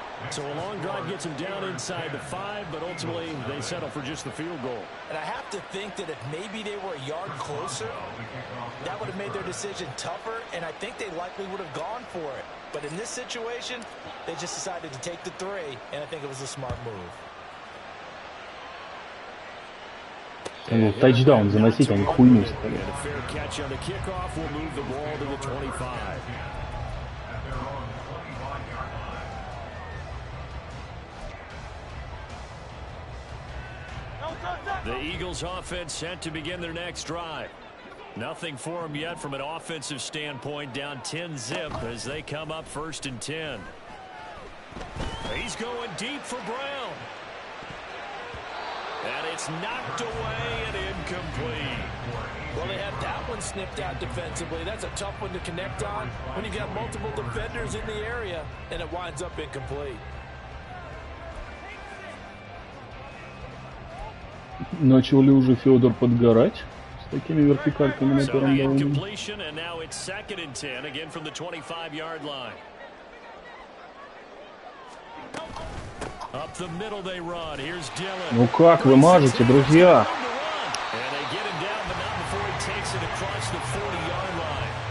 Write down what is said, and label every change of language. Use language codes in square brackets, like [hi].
[en] So a long drive gets him down inside the 5, but ultimately they settle for just the field goal. And I have to think that if maybe they were a yard closer, that would have made their decision tougher, and I think they likely would have gone for it. But in this situation, they just decided to take the 3, and I think it was a smart move. [ru] Тачдаун заносить, они хуйню стали. [en] And a fair catch on the kickoff will move the ball to the 25. The Eagles offense set to begin their next drive. Nothing for them yet from an offensive standpoint, down 10-zip as they come up 1st and 10. He's going deep for Brown. And it's knocked away and incomplete. Well, they had that one snipped out defensively. That's a tough one to connect on when you got multiple defenders in the area, and it winds up incomplete. [ru] Начал ли уже Федор подгорать с такими вертикальками на первом дауне? [en] Completion, and now it's 2nd and 10, again from the 25-yard line. Up the middle they run. Here's Dillon. [ru] Ну как вы мажете, друзья? [en] And they get him down, but not before he takes it across the 40-yard line.